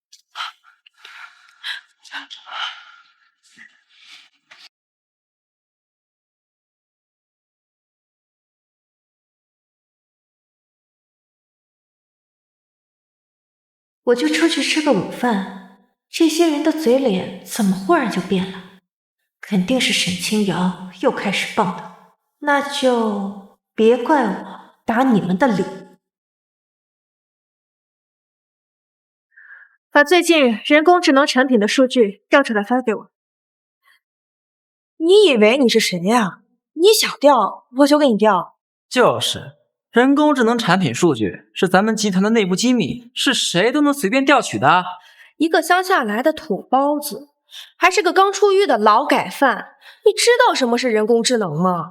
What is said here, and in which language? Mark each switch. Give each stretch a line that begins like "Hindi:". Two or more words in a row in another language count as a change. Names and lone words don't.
Chinese: 我就出去吃個午飯，這些人的嘴臉怎麼忽然就變了？肯定是沈清瑤又開始棒的。那就別怪我打你們的臉。把最近人工智能產品的數據調出來發給我。你以為你是誰呀？你想調我就給你調。就是，人工智能產品數據是咱們集團的內部機密，是誰都能隨便調取的。一個鄉下來的土包子，還是個剛出獄的勞改犯，你知道什麼是人工智能嗎？